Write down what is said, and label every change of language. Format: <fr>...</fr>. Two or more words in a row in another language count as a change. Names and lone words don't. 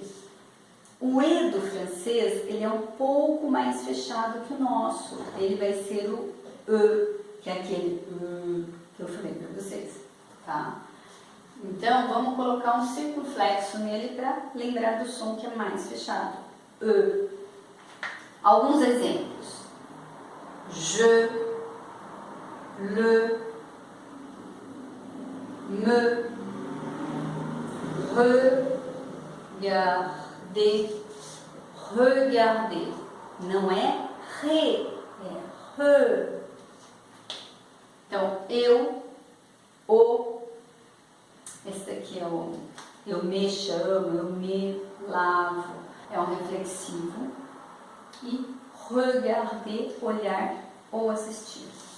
<pt>O E do francês, ele é um pouco mais fechado que o nosso. Ele vai ser o E, que é aquele que eu falei para vocês. Tá? Então vamos colocar um circunflexo nele para lembrar do som que é mais fechado. E. Alguns exemplos.</pt> <fr>Je, le, me, regarder, regarder.</fr> <pt>Não é re, é re. Então, eu, o, esse daqui é o eu me chamo, eu me lavo, é um reflexivo. E regarder, olhar ou assistir.</pt>